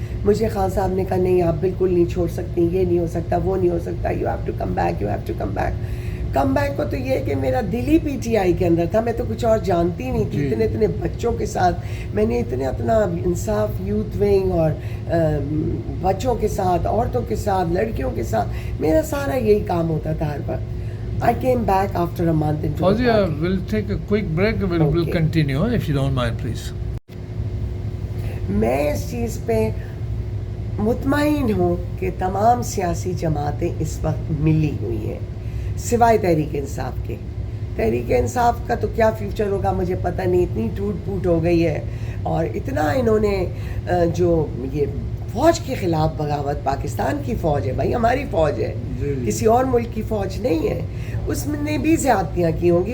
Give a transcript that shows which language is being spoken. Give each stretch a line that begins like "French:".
Urdu: مجھے خان صاحب نے کہا نہیں آپ بالکل نہیں چھوڑ سکتی، یہ نہیں ہو سکتا، وہ نہیں ہو سکتا،
English: You have to come back, you have to come back.
Urdu: Come back کو تو یہ کہ میرا دل ہی PTI کے اندر تھا، میں تو کچھ اور جانتی نہیں تھی. اتنے بچوں کے ساتھ میں نے اتنا انصاف یوتھ ونگ اور بچوں کے ساتھ، عورتوں کے ساتھ، لڑکیوں کے ساتھ، میرا سارا یہی کام ہوتا تھا ہر وقت.
English: I came back after a month into the Fawzia, party. we'll take a quick break. We'll continue if you don't mind, please.
Urdu: میں اس چیز پہ مطمئن ہوں کہ تمام سیاسی جماعتیں اس وقت ملی ہوئی ہیں سوائے تحریک انصاف کے. تحریک انصاف کا تو کیا فیوچر ہوگا مجھے پتہ نہیں، اتنی ٹوٹ پھوٹ ہو گئی ہے اور اتنا انہوں نے جو یہ فوج کے خلاف بغاوت، پاکستان کی فوج ہے بھائی، ہماری فوج ہے، کسی اور ملک کی فوج نہیں ہے، اس نے بھی زیادتیاں کی ہوں گی.